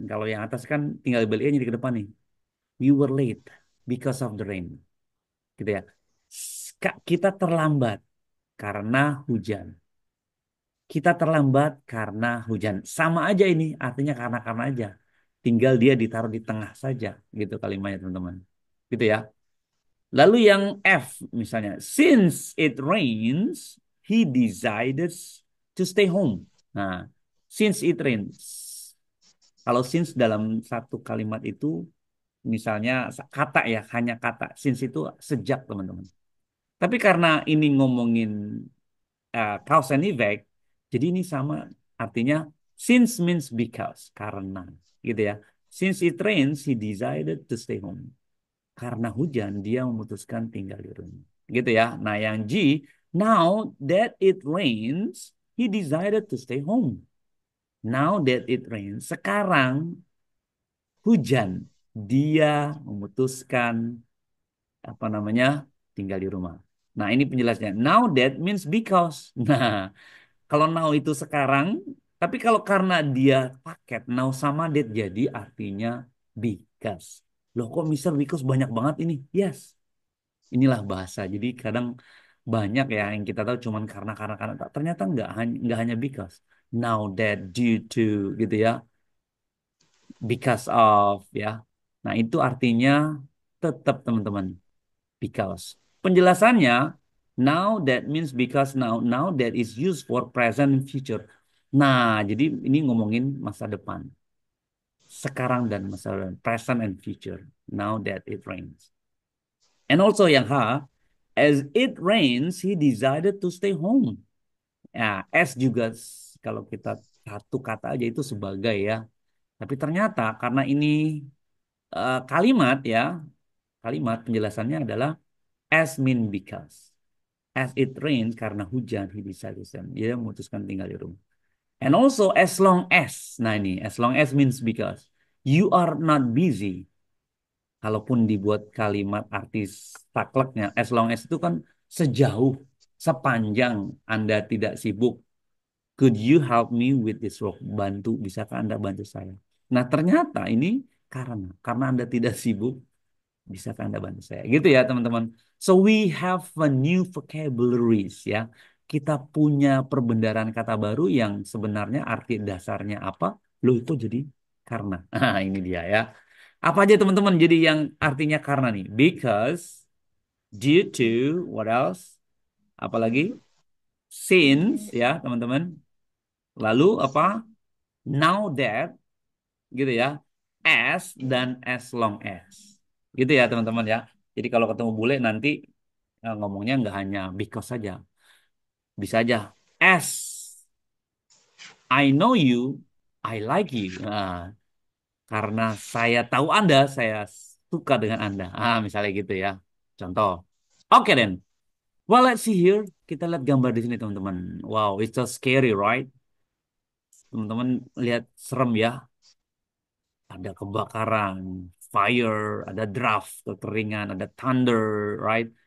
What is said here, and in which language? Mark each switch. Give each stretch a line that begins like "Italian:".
Indonesian: Kalau yang atas kan tinggal balik aja di ke depan nih.
English: We were late because of the rain.
Indonesian: Gitu ya. Kita terlambat karena hujan. Kita terlambat karena hujan. Sama aja ini, artinya karena aja. Tinggal dia ditaruh di tengah saja, gitu kalimatnya teman-teman. Gitu ya. Lalu yang F misalnya,
English: since it rains, he decided to stay home.
Indonesian: Nah, since it rains. Kalau since dalam satu kalimat itu, misalnya kata ya, hanya kata. Since itu sejak teman-teman. Tapi karena ini ngomongin cause and effect. Jadi ini sama artinya
English: since means because
Indonesian: karena gitu ya.
English: Since it rains, he decided to stay home.
Indonesian: Karena hujan, dia memutuskan tinggal di rumah. Gitu ya.
English: Nah, yang G, now that it rains, he decided to stay home. Now that it rains,
Indonesian: sekarang hujan, dia memutuskan apa namanya tinggal di rumah. Nah, ini penjelasannya.
English: Now that means because.
Indonesian: Nah, kalau now itu sekarang, tapi kalau karena dia paket now sama date jadi artinya because. Loh kok Mister because banyak banget ini? Yes. Inilah bahasa. Jadi kadang banyak ya yang kita tahu cuman karena. Ternyata nggak hanya because. Now that due to gitu ya. Because of ya. Nah, itu artinya tetap teman-teman because.
English: Penjelasannya now that means because now that is used for present and future.
Indonesian: Nah, jadi ini ngomongin masa depan. Sekarang dan masa depan,
English: present and future. Now that it rains. And also yang H, as it rains, he decided to stay home.
Indonesian: Ya, as juga kalau kita satu kata aja itu sebagai ya. Tapi ternyata karena ini kalimat ya, kalimat penjelasannya adalah as mean because.
English: As it rains
Indonesian: karena hujan,
English: he decided to
Indonesian: dia memutuskan tinggal di rumah.
English: And also as long as. Nah ini as long as means because you are not busy.
Indonesian: Kalaupun dibuat kalimat artis sakleknya, as long as itu kan sejauh, sepanjang Anda tidak sibuk.
English: Could you help me with this work?
Indonesian: Bantu, bisakah Anda bantu saya? Nah ternyata ini karena Anda tidak sibuk, bisakah Anda bantu saya? Gitu ya teman-teman.
English: So we have a new vocabularies
Indonesian: ya. Kita punya perbendaharaan kata baru yang sebenarnya arti dasarnya apa? Loh itu jadi karena. Nah, ini dia ya. Apa aja teman-teman jadi yang artinya karena nih?
English: Because, due to, what else?
Indonesian: Apalagi? Since ya teman-teman. Lalu apa? Now that gitu ya. As dan as long as. Gitu ya teman-teman ya. Jadi kalau ketemu bule nanti ngomongnya nggak hanya because saja.
English: Bisa aja as I know you, I like you.
Indonesian: Nah, karena saya tahu Anda, saya suka dengan Anda.
English: Misalnya gitu ya. Contoh. Oke then. Well, let's see here.
Indonesian: Kita lihat gambar di sini teman-teman.
English: Wow, it's so scary, right?
Indonesian: teman-teman lihat serem ya. Ada kebakaran, fire, ada draft, kekeringan, ada thunder, right?